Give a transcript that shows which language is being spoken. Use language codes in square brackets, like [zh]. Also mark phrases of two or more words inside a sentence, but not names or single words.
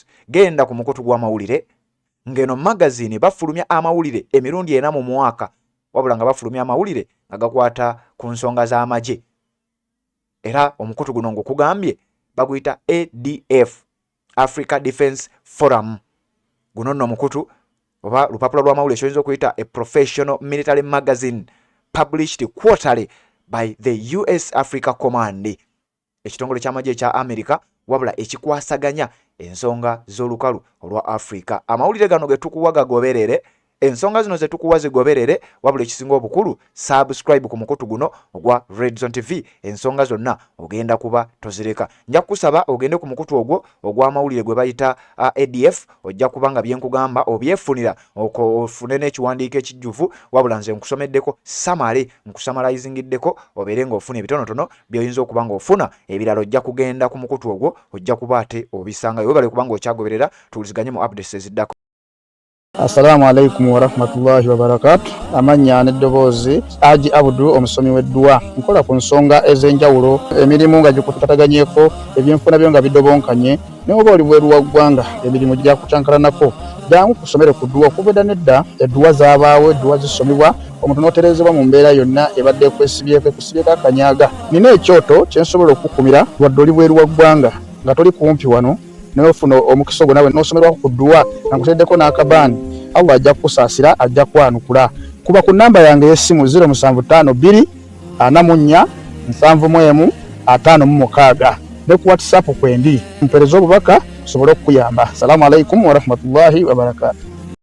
[lg] Genda ku mukutu gw'amawulire ng'eno magazine bafulumya amawulire emirundi 4 mu mwaka, wabula nga bafulumya amawulire nga gakwata ku nsonga z'amagye. Era omukutu guno ng'okugambye baguyita ADF, Africa Defense Forum. Guno nno omukutu oba lupapula lw'amawulire ekyoyinza okuyita [en] a professional military magazine published quarterly by the US Africa Command, [lg] ekitongole ky'amagye ekya America wabula ekikwasaganya ensonga z'olukalu olwa Africa. Amawulire gano ge tukuwa gagoberere, ensonga zino ze tukuwa zigoberere, wabula ekisinga obukulu subscribe ku mukutu guno ogwa Red Zone TV. Ensonga zonna ogenda kuba tozireka. Nja kusaba ogende ku mukutu ogwo ogw'amawulire gwe bayita ADF, ojja kubanga byenkugamba obyefunira ofune n'ekiwandiiko ekijjuvu, wabula nze nkusomeddeko samale, nkusamalizingiddeko obeere ng'ofuna ebitonotono by'oyinza okuba ng'ofuna. Ebirala ojja kugenda ku mukutu ogwo ojja kuba ate obisangayo. Webale kubanga okyagoberera, tuwuliziganye mu updates eziddako. [ar] السلام عليكم ورحمة الله وبركاته. [lg] Amanya n'eddoboozi Haji Abdu omusomi w'edduwa. Nkola ku nsonga ez'enjawulo, emirimu nga gikutataganyeko, ebyenfuna byo nga bidobonkanye, ne oba oli bweru wa ggwanga emirimu gya kucankalanako. Jangu kusomere ku dduwa okubeda nedda edduwa zaabaawo, edduwa zisomebwa, omuntu n'otereezebwa mu mbeera yonna ebadde ekwesibyeko akanyaaga. Nina ekyoto kye nsobola okukumira wadde oli bweru wa ggwanga nga toli kumpi wano n'ofuna omukisa ogwo nawe n'osomerwako ku dduwa nga nkuteddeko n'akabaani. Allah ajja kusaasira, ajja kwanukula. Kuba ku namba yange y'essimu 0752 44 71 56 ne ku WhatsApp kwendi mpereza obubaka sobole okukuyamba. [ar] السلام عليكم ورحمة الله وبركاته.